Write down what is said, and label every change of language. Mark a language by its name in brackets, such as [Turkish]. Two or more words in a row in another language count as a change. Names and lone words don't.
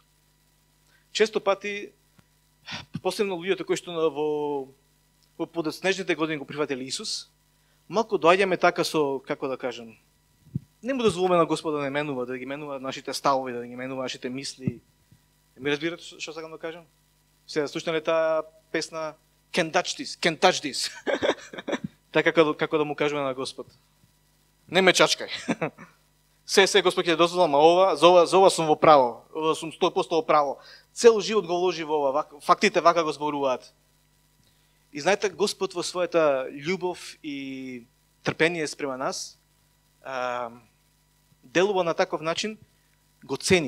[Macedonian] Често пати, посебно луѓето кои што во подоцнежните години го прифатили Исус, малку доаѓаме така со, како да кажам, не му дозволуваме на Господ да не менува, да ги менува нашите ставови, да ги менува нашите мисли. Ми разбирате што сакам да кажам? Сега слушнале таа песна Can't touch this. Така како да му кажеме на Господ. Не ме чачкај. Се Господ ќе дозволам, а за ова сум во право. Ова сум 100% во право. Цел живот го вложи во ова. Фактите вака го зборуваат. И знаете, Господ во својата љубов и трпение спрема нас, делува на таков начин, го цени.